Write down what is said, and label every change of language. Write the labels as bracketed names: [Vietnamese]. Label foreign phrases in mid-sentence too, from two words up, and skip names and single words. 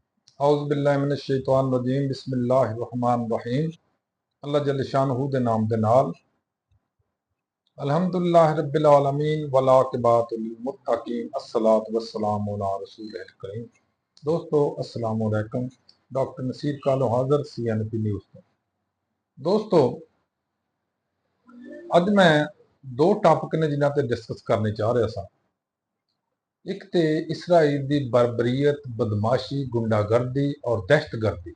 [Arabic] أعوذ بالله من الشيطان الرجيم بسم الله الرحمن الرحيم. [Punjabi] ਅੱਲ੍ਹਾ ਜੱਲ ਸ਼ਾਨਹੂ ਦੇ ਨਾਮ ਦੇ ਨਾਲ। [Arabic] الحمد لله رب العالمين والعاقبة للمتقين الصلاة والسلام على رسول الكريم. दोस्तों السلام عليكم. [Punjabi] ਡਾਕਟਰ ਨਸੀਰ ਕਾਲੋ ਹਾਜ਼ਰ CNP ਨਿਊਜ਼ ਤੋਂ। ਦੋਸਤੋ ਅੱਜ ਮੈਂ ਦੋ ਟਾਪਿਕ ਨੇ ਜਿਨ੍ਹਾਂ ਤੇ ਡਿਸਕਸ ਕਰਨੇ ਚਾਹ ਰਿਹਾ ਸਾਂ। [Urdu] ایک تو اسرائیل کی بربریت، بدمعاشی، غنڈہ گردی اور دہشت گردی.